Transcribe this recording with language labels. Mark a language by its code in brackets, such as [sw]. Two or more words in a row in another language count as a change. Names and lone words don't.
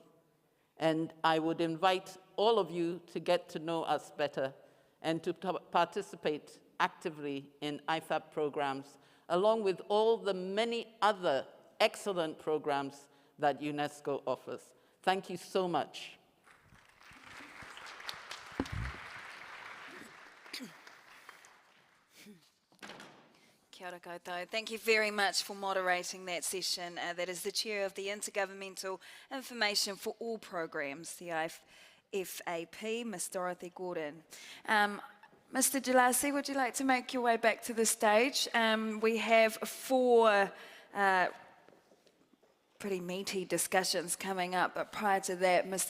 [en] And I would invite all of you to get to know us better and to participate actively in IFAP programs, along with all the many other excellent programs that UNESCO offers. Thank you so much. [mi] Kia ora koutou. [en] Thank you very much for moderating that session. That is the chair of the Intergovernmental Information for All Programs, the IFAP, Ms. Dorothy Gordon. Mr. Jalasi, would you like to make your way back to the stage? We have 4 pretty meaty discussions coming up, but prior to that, Mr.